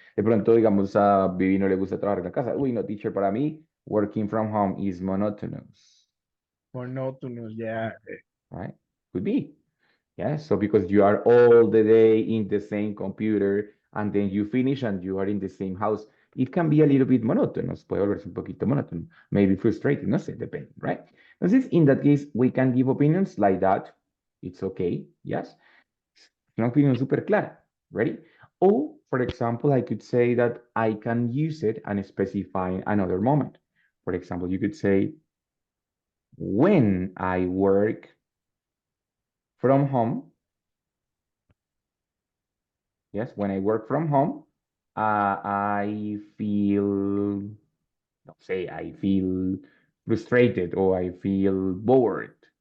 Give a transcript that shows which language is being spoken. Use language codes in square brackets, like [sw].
[es] De pronto, digamos, a Vivi no le gusta trabajar en la casa. Uy, no, [en] teacher, [es] para mí, [en] working from home is monotonous, [es] monótono, ya. [en] right? Could be. Yes, so because you are all the day in the same computer and then you finish and you are in the same house, it can be a little bit monotonous, [es] puede volverse un poquito monótono, [en] maybe frustrating, [es] no sé, depende, [en] right? Entonces, in that case, we can give opinions like that. It's okay, yes. [es] Una opinión súper clara, ready? [en] Or, for example, I could say that I can use it and specify another moment. For example, you could say, when I work from home, yes, when I work from home, I feel, [es] no say, [en] I feel frustrated or I feel bored.